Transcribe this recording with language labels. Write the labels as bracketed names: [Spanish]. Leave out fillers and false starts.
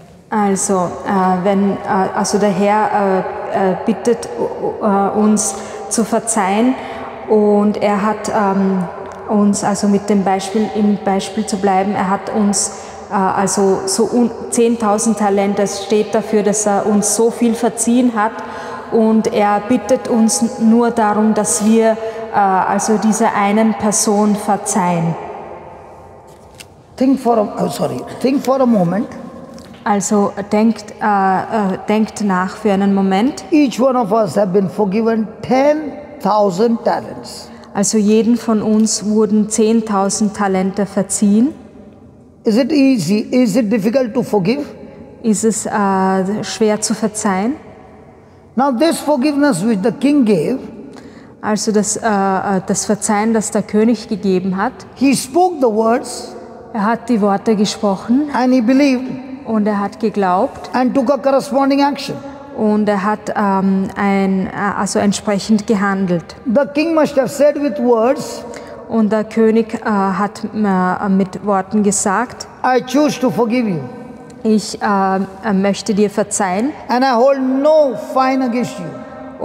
[German] Also, also der Herr bittet uns zu verzeihen, und er hat uns, also mit dem Beispiel, im Beispiel zu bleiben, er hat uns also so 10.000 Talente, es steht dafür, dass er uns so viel verziehen hat, und er bittet uns nur darum, dass wir also dieser einen Person verzeihen. [English] Think for a moment. [German] Also denkt nach für einen Moment. [English] Each one of us have been forgiven 10,000 talents. [German] Also jeden von uns wurden 10.000 Talente verziehen. [English] Is it easy? Is it difficult to forgive? [German] Ist es schwer zu verzeihen? [English] Now this forgiveness which the king gave, [German] Also das Verzeihen, das der König gegeben hat, [English] he spoke the words [German] er hat die Worte gesprochen [English] and he believed [German] und er hat geglaubt [English] and took a corresponding action. [German] und er hat also entsprechend gehandelt. [English] The king must have said with words, [German] Und der König hat mit Worten gesagt, [English] I choose to forgive you. [German] ich möchte dir verzeihen [English] and I hold no fine against you.